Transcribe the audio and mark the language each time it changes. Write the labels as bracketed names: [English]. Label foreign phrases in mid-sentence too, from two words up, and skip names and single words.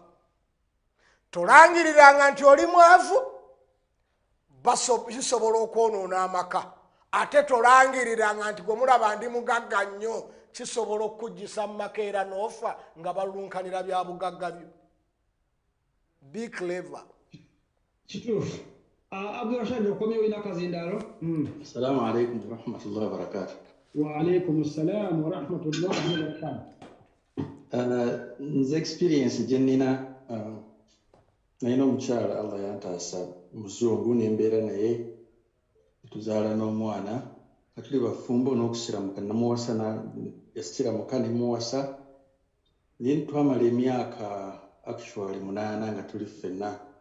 [Ganda] Tolangiriranga nti oli mwavu bisobola okwonoona amaka. Ate tolangiriranga nti gwe mulaba ndi mugagga nnyo kisobola okukugisa mu maka era n'ofa nga balunkanira bya bugagga byo. [English] Be clever. [Ganda] Kituufu. Abdurashid okomyewo ina kazindaalo. [Arabic] السلام عليكم ورحمة الله وبركاته. وعليكم السلام ورحمة الله وبركاته. [Ganda] Nze experience gye nnina nalina omukyala Allah yantaasa muzungu nembeera naye tuzaala n'omwana katuli bafumbo n'okusiramuka namuwasa yasiramuka nemuwasa naye twamala emyaka actually 8 nga tuli ffenna